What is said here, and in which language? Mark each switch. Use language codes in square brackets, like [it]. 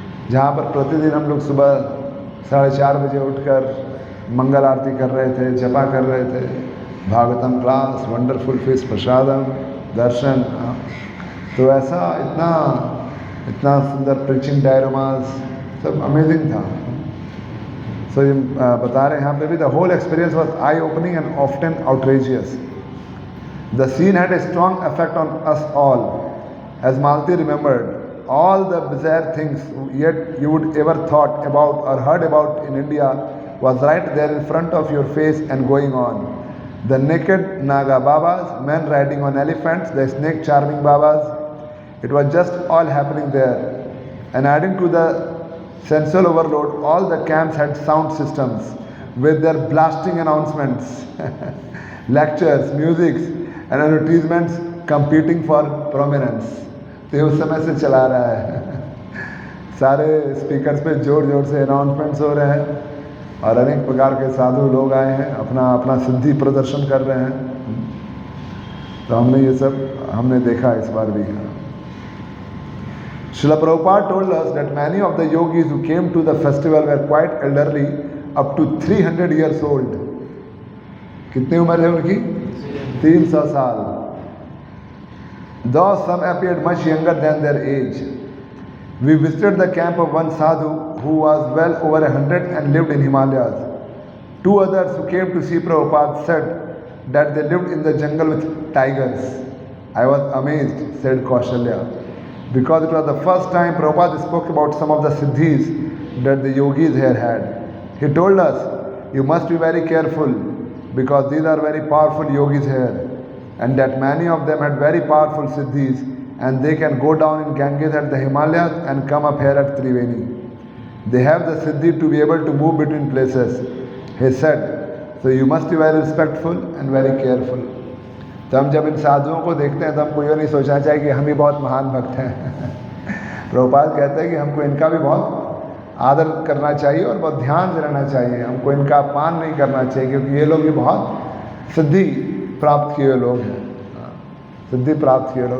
[hi] जहाँ पर प्रतिदिन हम लोग सुबह 4:30 बजे उठकर मंगल आरती कर रहे थे, जपा कर रहे थे, भागवतम क्लास, वंडरफुल फीस, प्रसादम, दर्शन, तो ऐसा इतना सुंदर प्रीचिंग डायरोमास, सब अमेजिंग था। [en] So [hi] ये बता रहे हैं यहाँ पे भी, [en] the whole experience was eye-opening and often outrageous. The scene had a strong effect on us all. As Malti remembered, all the bizarre things yet you would ever thought about or heard about in India was right there in front of your face and going on. The naked Naga Babas, men riding on elephants, the snake charming Babas, it was just all happening there. And adding to the sensual overload, all the camps had sound systems with their blasting announcements, lectures, music and advertisements competing for prominence. [hi] तो ये उस समय से चला रहा है सारे speakers पे जोर जोर से अनाउंसमेंट्स हो रहे हैं और अनेक प्रकार के साधु लोग आए हैं, अपना अपना सिद्धि प्रदर्शन कर रहे हैं। तो हमने ये सब देखा इस बार भी। [en] Srila Prabhupada told us that many of the yogis who came to the festival were quite elderly, up to 300 years old. [hi] कितनी उम्र है उनकी? 300 साल। [en] Though some appeared much younger than their age. We visited the camp of one sadhu who was well over 100 and lived in Himalayas. Two others who came to see Prabhupada said that they lived in the jungle with tigers. I was amazed, said Kaushalya, because it was the first time Prabhupada spoke about some of the siddhis that the yogis here had. He told us, you must be very careful because these are very powerful yogis here, and that many of them had very powerful siddhis, and they can go down in Ganges at the Himalayas and come up here at Triveni. They have the siddhi to be able to move between places. He said, so you must be very respectful and very careful. [hi] तो हम जब इन साधुओं को देखते हैं तो हमको ये नहीं सोचना चाहिए कि हम ही बहुत महान भक्त हैं प्रभुपाद कहते हैं कि हमको इनका भी बहुत आदर करना चाहिए और बहुत ध्यान से रहना चाहिए, हमको इनका अपमान नहीं करना चाहिए, क्योंकि ये लोग भी बहुत सिद्धि प्राप्त किए लोग हैं, सिद्धि प्राप्त किए लोग।